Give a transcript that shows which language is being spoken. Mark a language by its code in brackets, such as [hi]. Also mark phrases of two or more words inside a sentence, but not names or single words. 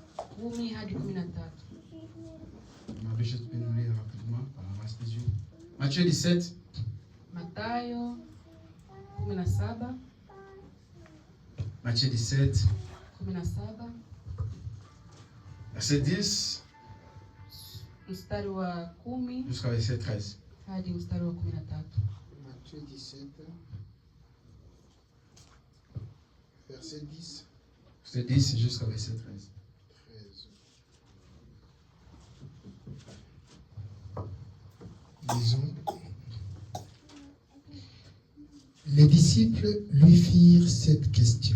[sw] 10 hadi 13. [fr] Je peux nous lire rapidement par la grâce de Dieu. Matthieu 17. [sw] Mathayo 17. [fr] Matthieu 17. 17. Verset 10. [sw] Mstari wa 10 [fr] jusqu'à verset 13. [sw] Hadi mstari wa 13. [fr] Matthieu 17. Verset 10. Verset 10 jusqu'à verset 13. Disons, les disciples lui firent cette question.